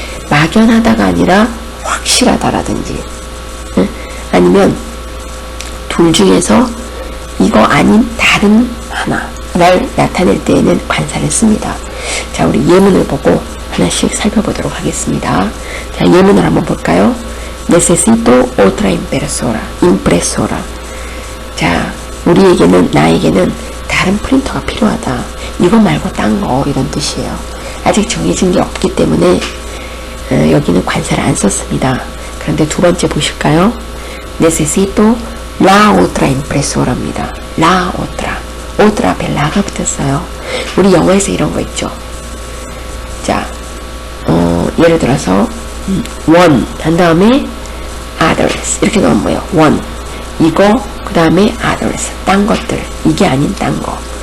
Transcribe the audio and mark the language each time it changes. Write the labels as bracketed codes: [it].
[ko] 막연하다가 아니라 확실하다라든지 아니면 둘 중에서 이거 아닌 다른 하나를 나타낼 때에는 관사를 씁니다. 자, 우리 예문을 보고 하나씩 살펴보도록 하겠습니다. 자, 예문을 한번 볼까요? [es] Necesito otra impresora. [ko] 자, 나에게는 다른 프린터가 필요하다. 이거 말고 딴 거 이런 뜻이에요. 아직 정해진 게 없기 때문에 여기는 관사를 안 썼습니다. 그런데 두 번째 보실까요? [es] Necesito la otra impresora입니다. La otra. [ko] otra 앞에 라가 붙었어요. 우리 영어에서 이런 거 있죠. 자, 예를 들어서 one 한 다음에 others 이렇게 넣으면 뭐예요? one 이거 그 다음에 others 딴 것들 이게 아닌 딴 거.